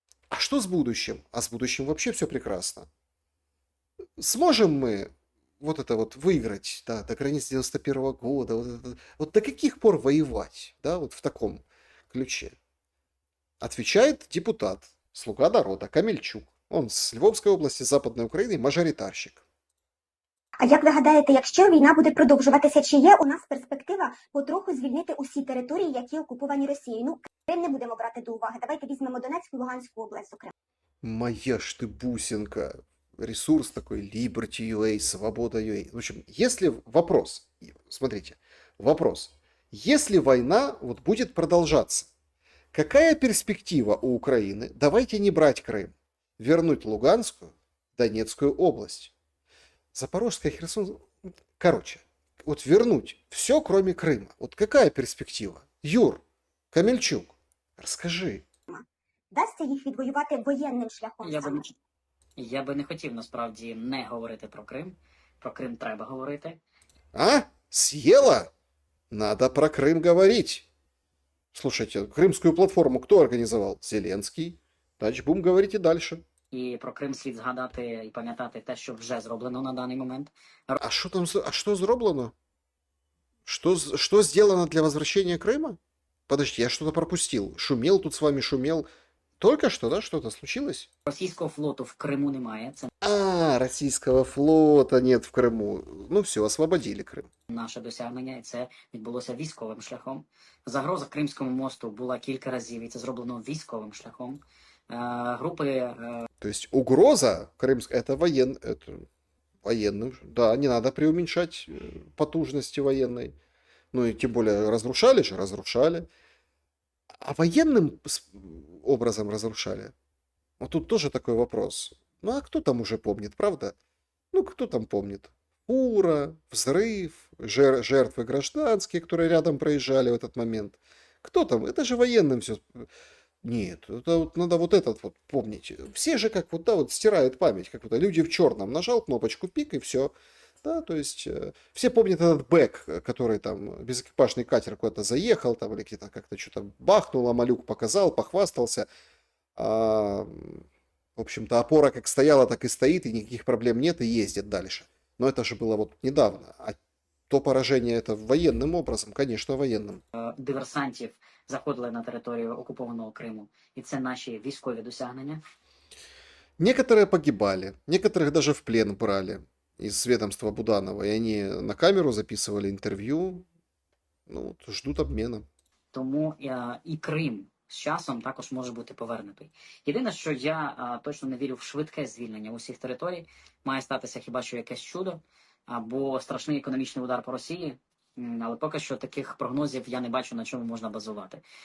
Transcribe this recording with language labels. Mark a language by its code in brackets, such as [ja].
[ru] А что с будущим? А с будущим вообще все прекрасно. Сможем мы вот это вот выиграть, да, до границ 91 года, вот до каких пор воевать, да, вот в таком ключе? Отвечает депутат, слуга народа, Камельчук. [uk] Он з Львовської області, Западної України, мажоритарщик. А як ви гадаєте, якщо війна буде продовжуватися, чи є у нас перспектива потроху звільнити усі території, які окуповані Росією? Ну, Крим не будемо брати до уваги. Давайте візьмемо Донецьку, Луганську область, зокрема. [ru] Моя ж ты бусинка. Ресурс такой, Liberty.ua, Свобода.ua. В общем, если вопрос, смотрите, вопрос. Если война вот будет продолжаться, какая перспектива у Украины? Давайте не брать Крым. Вернуть Луганскую, Донецкую область. Запорожская, Херсон... Короче, вот вернуть все, кроме Крыма. Вот какая перспектива? Юр, Камельчук, расскажи. [uk] Вдасться їх відвоювати воєнним шляхом? Я би не хотів, насправді, не говорити про Крим. Про Крим треба говорити. [ru] А? Съела? Надо про Крым говорить. Слушайте, крымскую платформу кто организовал? Зеленский. Значит, будем говорить и дальше. [uk] І про Крим слід згадати і пам'ятати те, що вже зроблено на даний момент. [ru] А что там, а что зроблено? Что сделано для возвращения Крыма? Подождите, я что-то пропустил. Шумел тут с вами, шумел. Только что, да, что-то случилось? [uk] Російського флоту в Криму немає. Це [ru] российского флота нет в Крыму. Ну все, освободили Крым. [uk] наше досягнення, і це відбулося військовим шляхом. Загроза Кримському мосту була кілька разів, і це зроблено військовим шляхом. [ru] Группы... То есть угроза крымская, это военным, да, не надо преуменьшать потужности военной. Ну и тем более разрушали. А военным образом разрушали. Вот тут тоже такой вопрос. Ну а кто там уже помнит, правда? Ну кто там помнит? Фура, взрыв, жертвы гражданские, которые рядом проезжали в этот момент. Кто там? Это же военным все... Нет, это вот надо вот этот вот помнить. Все же как вот, да, вот стирают память, как вот люди в черном. Нажал кнопочку пик и все. Да, то есть все помнят этот бэк, который там безэкипажный катер куда-то заехал, там или где-то как-то что-то бахнуло, малюк показал, похвастался. В общем-то, опора как стояла, так и стоит, и никаких проблем нет, и ездит дальше. Но это же было вот недавно. А то поражение это военным образом, конечно, военным. [uk] Диверсантів заходили на територію окупованого Криму. І це наші військові досягнення. [ru] Некоторые погибали, некоторых даже в плен брали из ведомства Буданова. И они на камеру записывали интервью. Ну, ждут обмена. [uk] Тому і Крим з часом також може бути повернутий. Єдине, що я точно не вірю в швидке звільнення усіх територій. Має статися хіба що якесь чудо, або страшний економічний удар по Росії, Але поки що таких прогнозів я не бачу, на чому можна базувати.